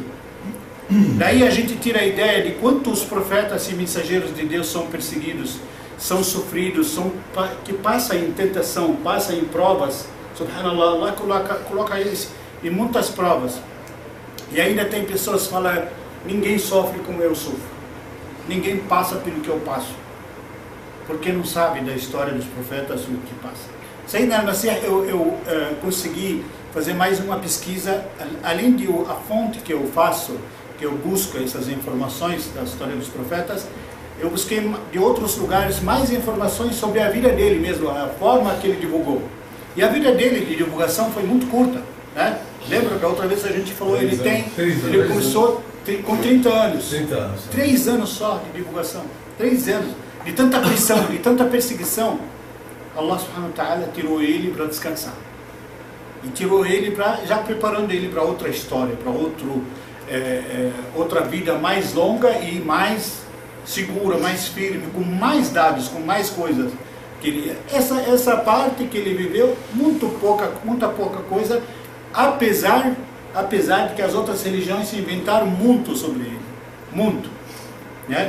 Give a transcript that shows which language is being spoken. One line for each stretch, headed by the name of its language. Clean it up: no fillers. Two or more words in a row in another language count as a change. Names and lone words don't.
Portuguese: Daí a gente tira a ideia de quantos profetas e mensageiros de Deus são perseguidos, são sofridos, que passam em tentação, passam em provas. Subhanallah, Allah coloca eles em muitas provas. E ainda tem pessoas que falam: ninguém sofre como eu sofro, ninguém passa pelo que eu passo, porque não sabe da história dos profetas o que passa.
Arabic: سيدنا المسيح,
Portuguese: eu consegui fazer mais uma pesquisa, além de a fonte que eu faço, que eu busco essas informações da história dos profetas, eu busquei de outros lugares mais informações sobre a vida dele mesmo, a forma que ele divulgou. E a vida dele de divulgação foi muito curta, né? Lembra que a outra vez a gente falou, ele começou com 30 anos. 3 anos só de divulgação. 3 anos. De tanta pressão, de tanta perseguição,
Arabic: الله سبحانه وتعالى
Portuguese: tirou ele para descansar. E tirou ele já preparando ele para outra história, para outra vida mais longa e mais segura, mais firme, com mais dados, com mais coisas. Essa parte que ele viveu, muita pouca coisa, apesar de que as outras religiões se inventaram muito sobre ele, muito, né?